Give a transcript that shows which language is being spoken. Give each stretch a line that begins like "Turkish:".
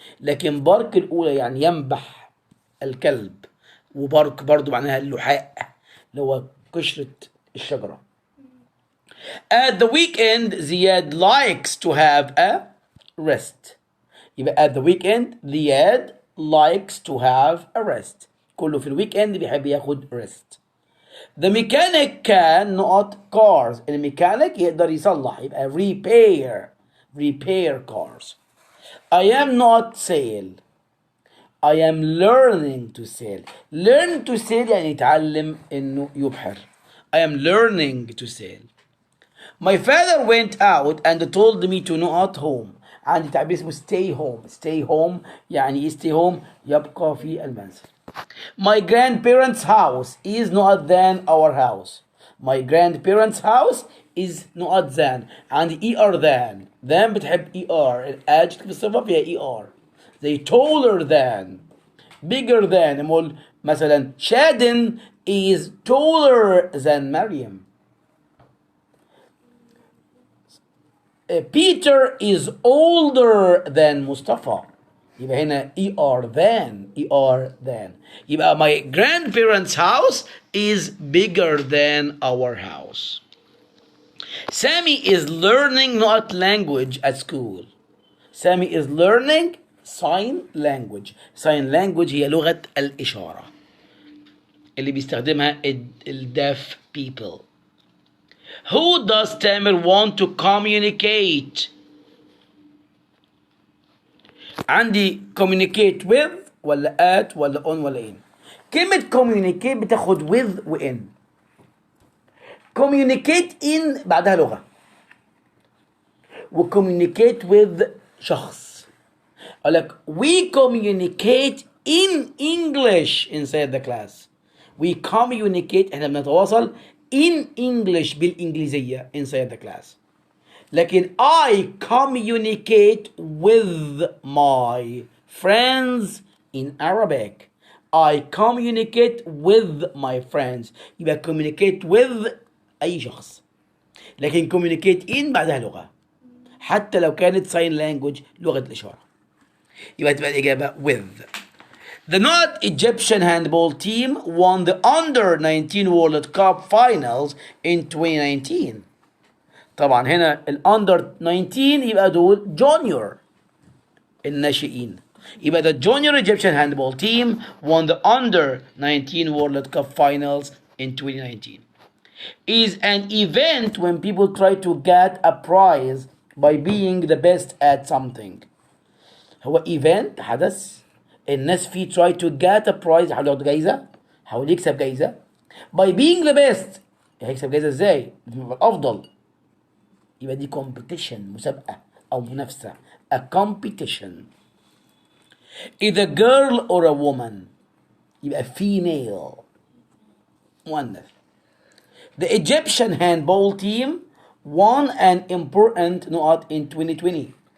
Arabic: لكن بارك الأولى يعني ينبح الكلب، وبارك برضو معناها اللحاء اللي هو قشرة الشجرة.
English: At the weekend Ziad likes to have a rest.
Arabic: يبقى
English: at the weekend Ziad likes to have a rest.
Arabic: كله في الويك-اند بيحب ياخد rest.
English: The mechanic can not cars.
Arabic: الميكانيك يقدر يصلح، يبقى
English: repair cars. I am not sail. I am learning to sail. Learn to sail
Arabic: يعني يتعلم إنه يبحر.
English: I am learning to sail. My father went out and told me to not home.
Arabic: عندي تعبير اسمه
English: stay home. stay home
Arabic: يعني stay home يبقى في المنزل.
English: My grandparents' house is not than our house. My grandparents' house is not than.
Arabic: عندي than.
English: than
Arabic: بتحب الادجكتيف الصفة فيها
English: They taller than. bigger than.
Arabic: نقول مثلا
English: Shadin is taller than Maryam. Peter is older than Mustafa.
Arabic: يبقى هنا than. يبقى
English: my grandparents' house is bigger than our house. Sammy is learning not language at school. Sammy is learning sign language.
Arabic: Sign language هي لغة الإشارة اللي بيستخدمها
English: deaf people. Who does Tamer want to communicate?
Arabic: عندي communicate with ولا at ولا on ولا in. كلمة communicate بتاخد with و in. communicate in بعدها لغة، و communicate with شخص. أقول لك
English: we communicate in English inside the class. we communicate
Arabic: احنا بنتواصل
English: in English
Arabic: بالإنجليزية
English: inside the class.
Arabic: لكن
English: I communicate with my friends in Arabic. I communicate with my friends.
Arabic: يبقى communicate with أي شخص، لكن communicate in بعدها لغة حتى لو كانت
English: sign language
Arabic: لغة الإشارة. يبقى تبقى الإجابة with.
English: The not Egyptian handball team won the under-19 World Cup finals in 2019.
Arabic: طبعا هنا الأندر 19 يبقى دول جونيور الناشئين. يبقى
English: the junior Egyptian handball team won the under 19 World Cup finals in 2019. Is an event when people try to get a prize by being the best at something.
Arabic: هو event حدث الناس فيه
English: try to get a prize،
Arabic: حاول ياخد جايزة، حاول يكسب جايزة.
English: by being the best
Arabic: هيكسب جايزة ازاي؟ الأفضل. يبقى دي competition مسابقة أو منافسة a competition.
English: either girl or a woman يبقى female مؤنث. The Egyptian handball team won an important نقط in 2020.